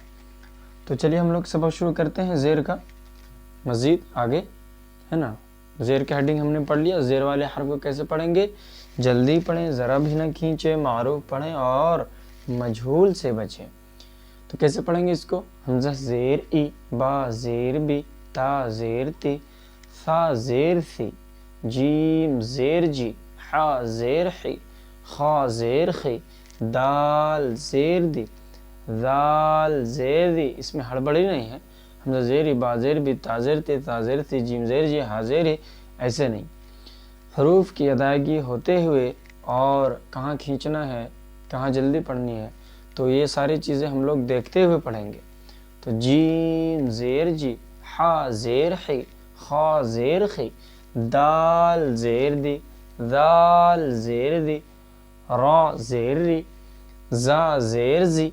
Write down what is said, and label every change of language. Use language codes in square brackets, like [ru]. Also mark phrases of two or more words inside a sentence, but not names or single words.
[ur] تو چلیے ہم لوگ سبق شروع کرتے ہیں زیر کا مزید آگے، ہے نا۔ زیر کا ہیڈنگ ہم نے پڑھ لیا۔ زیر والے حرف کو کیسے پڑھیں گے؟ جلدی پڑھیں، ذرا بھی نہ کھینچیں، معروف پڑھیں اور مجہول سے بچیں۔ تو کیسے پڑھیں گے اس کو؟ حمزہ زیر ای، با زیر بی، تا زیر تی، ثا زیر ثی، جیم زیر جی، حا زیر حی، خا زیر خی، دال زیر دی، ذال زیر دی۔ اس میں ہڑبڑی نہیں ہے۔ حمزہ زیر ای، با زیر بی، تا زیر تی، تا زیر ثی، جیم زیر جی، حا زیر ہی، ایسے نہیں۔ حروف کی ادائیگی ہوتے ہوئے اور کہاں کھینچنا ہے، کہاں جلدی پڑھنی ہے، تو یہ ساری چیزیں ہم لوگ دیکھتے ہوئے پڑھیں گے۔ تو جیم زیر جی، حا زیر حی، خا زیر خی، دال زیر دی، ذال زیر دی، را زیر ری، زا زیر زی۔